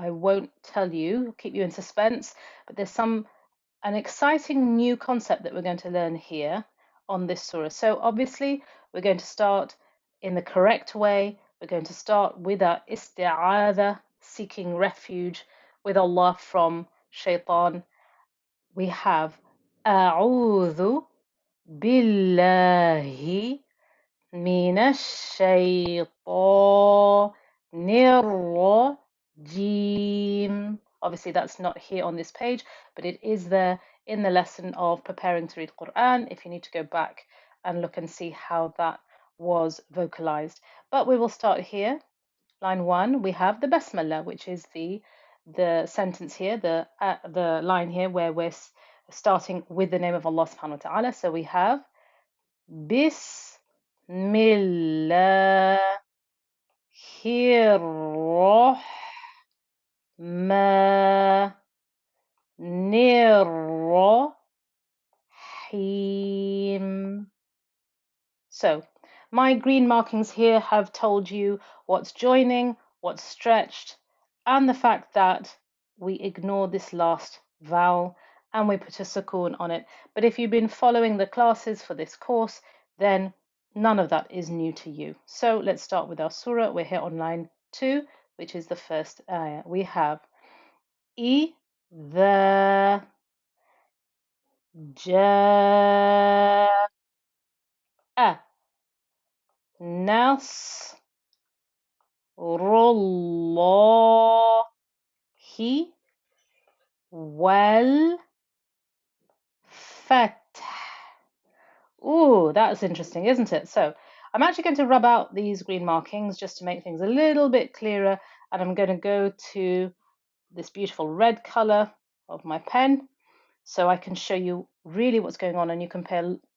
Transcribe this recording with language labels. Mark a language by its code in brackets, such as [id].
[en] I won't tell you, keep you in suspense, but there's an exciting new concept that we're going to learn here on this surah. So obviously, we're going to start in the correct way. We're going to start with our isti'adha, seeking refuge with Allah from shaitan. We have [ar] أعوذ بالله من الشيطان الرجيم. [en] Obviously, that's not here on this page, but it is there in the lesson of preparing to read Quran if you need to go back and look and see how that was vocalized. But we will start here. Line 1, we have the Basmala, which is the sentence here, the line here where we're starting with the name of Allah subhanahu wa ta'ala. So we have Bismillah Rahim. So, my green markings here have told you what's joining, what's stretched, and the fact that we ignore this last vowel and we put a sukoon on it. But if you've been following the classes for this course, then none of that is new to you. So let's start with our surah. We're here on line 2, which is the first ayah. We have [ar] إِذَا جَاءَ نَصْرُ اللَّهِ وَالْفَتْحِ. [en] Ooh, that's interesting, isn't it? So I'm actually going to rub out these green markings just to make things a little bit clearer, and I'm going to go to this beautiful red color of my pen so I can show you really what's going on, and you compare.